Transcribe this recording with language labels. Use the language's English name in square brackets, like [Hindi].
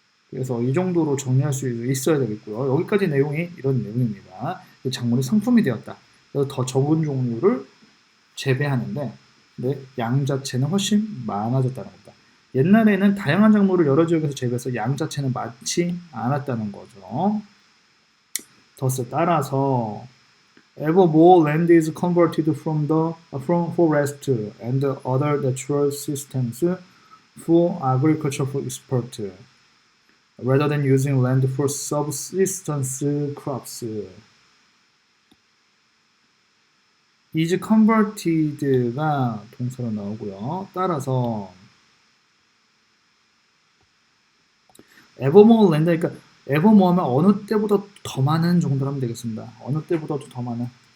[Korean] 그래서 이 정도로 정리할 수 있어야 되겠고요. 여기까지 내용이 이런 내용입니다. 작물이 상품이 되었다. 그래서 더 적은 종류를 재배하는데 양 자체는 훨씬 많아졌다는 겁니다. 옛날에는 다양한 작물을 여러 지역에서 재배해서 양 자체는 많지 않았다는 거죠. [English] thus [Korean] 따라서 [English] ever more land is converted from forest and other natural systems for agriculture for export rather than using land for subsistence crops. [Korean] is converted가 동사로 나오고요. 따라서 evermore land, 그러니까 evermore 하면 어느 때보다 더 많은 정도로 하면 되겠습니다. 어느 때보다도 더 많은.